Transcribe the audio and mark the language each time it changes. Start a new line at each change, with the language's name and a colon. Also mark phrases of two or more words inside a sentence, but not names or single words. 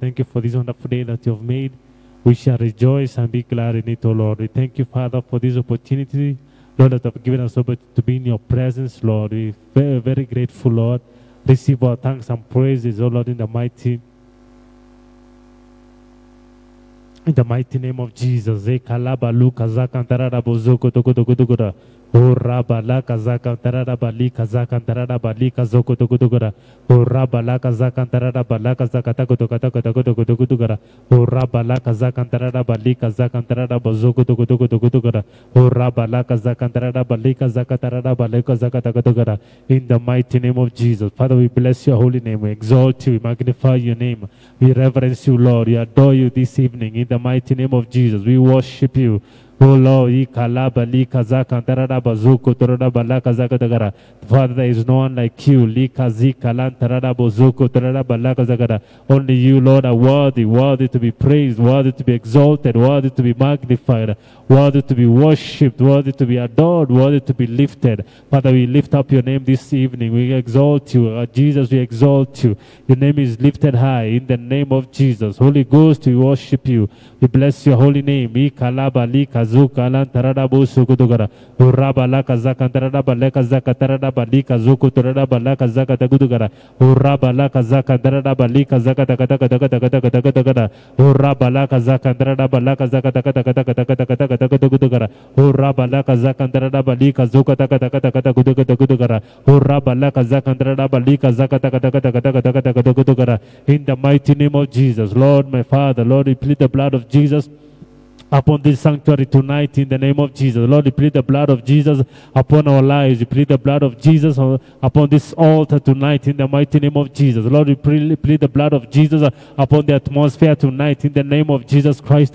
English: Thank you for this wonderful day that you have made. We shall rejoice and be glad in it, O Lord. We thank you, Father, for this opportunity, Lord, that you have given us to be in your presence, Lord. We're very, very grateful, Lord. Receive our thanks and praises, O Lord, in the mighty name of Jesus. O Rabala Kazakantara Bali Kazakantara Bali Kazokotokotogora. O Rabala Kazakantara Balaka Zakatakotokotokotokotokotokotora. O Rabala Kazakantara Bali Kazakantara Bazokotokotokotokotogora. O Rabala Kazakantara Bali Kazakatara Baleka Zakatokotogora. In the mighty name of Jesus. Father, we bless your holy name. We exalt you. We magnify your name. We reverence you, Lord. We adore you this evening. In the mighty name of Jesus. We worship you. Oh Lord, Father, there is no one like you. Only you, Lord, are worthy to be praised, worthy to be exalted, worthy to be magnified, worthy to be worshipped, worthy to be adored, worthy to be lifted. Father, we lift up your name this evening. We exalt you. Jesus, we exalt you. Your name is lifted high in the name of Jesus. Holy Ghost, we worship you. We bless your holy name. Zukalan Taradabu Sukutugara, Urabala Kazakantarada Baleka Zakatarada Balika Zukuturada Balaka Zakatagudugara, Urabala Kazakantarada Balika Zakatakatakatakatakatakatakatagara, Urabala Kazakantarada Balaka Zakatakatakatakatakatakatakatagara, Urabala Kazakantarada Balika Zukatakatakatakatakatakatagara, Urabala Kazakantarada Balika Zakatakatakatakatakatagara. In the mighty name of Jesus, Lord, my Father, Lord, we plead the blood of Jesus upon this sanctuary tonight in the name of Jesus. Lord, we plead the blood of Jesus upon our lives. We plead the blood of Jesus upon this altar tonight in the mighty name of Jesus. Lord, we plead the blood of Jesus upon the atmosphere tonight in the name of Jesus Christ.